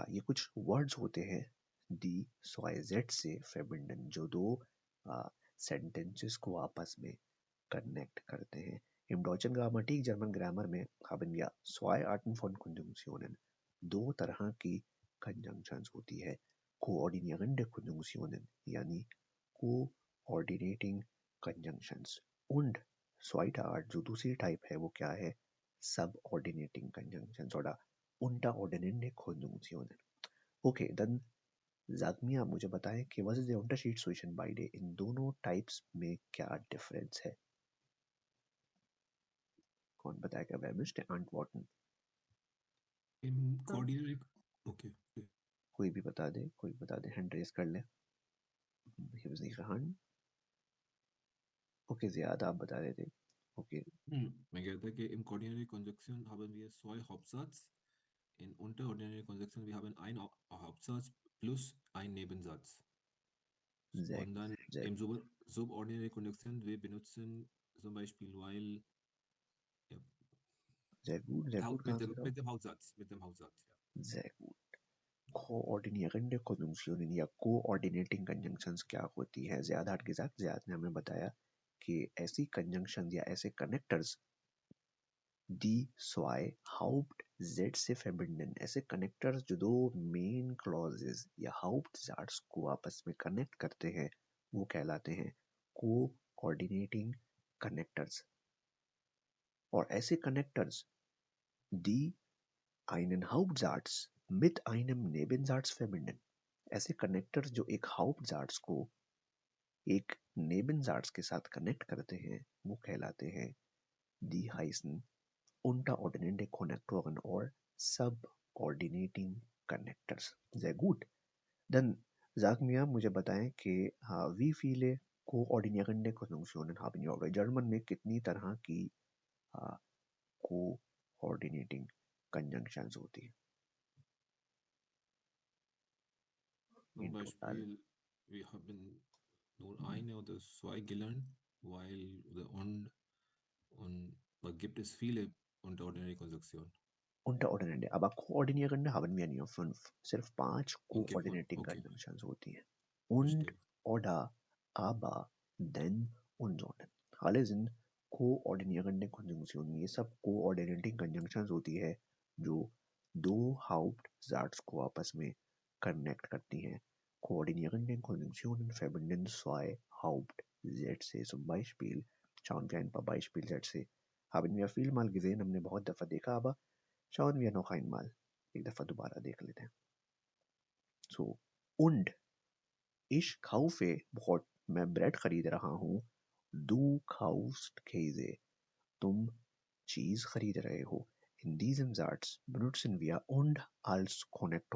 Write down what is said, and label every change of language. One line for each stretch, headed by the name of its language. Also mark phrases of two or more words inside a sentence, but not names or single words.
Hindi: ये कुछ words होते हैं
German: die zwei Sätze verbinden,
Hindi: जो दो sentences को आपस में connect करते हैं.
German: Im deutschen Grammatik,
Hindi: जर्मन ग्रामर में
German: haben wir zwei Arten von Konjunktionen.
Hindi: दो तरह की conjunctions होती है.
German: Koordinierende Konjunktionen यानी
English: coordinating conjunctions.
German: Und zweite Art,
Hindi: जो दूसरी type है वो क्या है?
English: Subordinating conjunctions
German: oder unterordnende Konjunktionen. Okay, dann sag mir,
Hindi: आप मुझे बताएं कि
German: was ist der Unterschied zwischen beide?
Hindi: इन दोनों types में क्या difference है? कौन बताएगा?
German: wer möchte antworten? Im Coordinate. Okay.
Hindi: कोई भी बता दे, कोई बता दे,
English: hand raise
Hindi: कर ले. हिफ्ज़ नहीं hand. Okay, ज़ियाद आप बता रहे थे. Okay, मैं कहता कि
German: im Coordinate Konjunktion haben wir zwei Hauptsatz. In Unterordinate Konjunktion wir haben ein Hauptsatz plus ein Nebensatz. sehr, Und dann sehr, im Subordinate Konjunktion wir benutzen zum Beispiel weil ja, sehr gut
Hindi: कहाँ से था?
German: mit dem Hauptsatz, ja. Sehr gut.
English: coordinated conjunction
Hindi: या
English: coordinating conjunctions
Hindi: क्या होती है? ज़ियाद हट के साथ ज़ियाद ने हमें बताया कि ऐसी कंजंक्शंस या ऐसे कनेक्टर्स
German: die zwei Hauptsätze verbinden.
Hindi: ऐसे कनेक्टर्स जो दो
English: main clauses
Hindi: या हाउप्टजार्ट्स को आपस में कनेक्ट करते हैं वो कहलाते हैं
English: coordinating connectors.
Hindi: और ऐसे कनेक्टर्स
German: die einen Hauptsatz mit einem Nebensatz verbinden.
Hindi: ऐसे कनेक्टर्स जो एक हाउप्टजार्ट्स को एक नेबेनजार्ट्स के साथ कनेक्ट करते हैं वो कहलाते हैं
German: die heißen unterordnende Konnektoren
English: or subordinating connectors.
German: Sehr gut. Dann sag mir,
Hindi: मुझे बताएं कि
German: wie viele koordinierende Konjunktionen haben wir?
Hindi: जर्मन में कितनी तरह की
English: coordinating conjunctions
Hindi: होती है।
German: Zum
English: In total,
German: Beispiel, wir haben nur eine oder zwei gelernt, weil der und da gibt es viele unterordinäre Konjunktionen. unterordinate, aber koordinierende haben wir nur 5,
Hindi: सिर्फ 5
English: Okay,
Hindi: कोऑर्डिनेटिंग
English: okay,
Hindi: कंजंक्शंस होती हैं। Und,
German: verstehe. oder, aber, denn und sondern, alle sind koordinierende Konjunktionen।
Hindi: ये सब
English: coordinating conjunctions
Hindi: होती है जो दो Hauptsätze को आपस में कनेक्ट करती हैं।
German: Koordinierende Konjunktionen verbinden zwei Hauptsätze। Zum Beispiel, schauen wir ein paar Beispielsätze, haben wir viel mal gesehen,
Hindi: हमने बहुत दफा देखा,
German: aber schauen wir noch einmal,
Hindi: एक दफा दोबारा देख लेते हैं।
German: So, und ich kaufe Brot,
Hindi: मैं ब्रेड खरीद रहा हूँ।
German: Du kaufst Käse,
Hindi: तुम चीज खरीद रहे हो।
German: In diesem Satz benutzen wir und als Konnektor।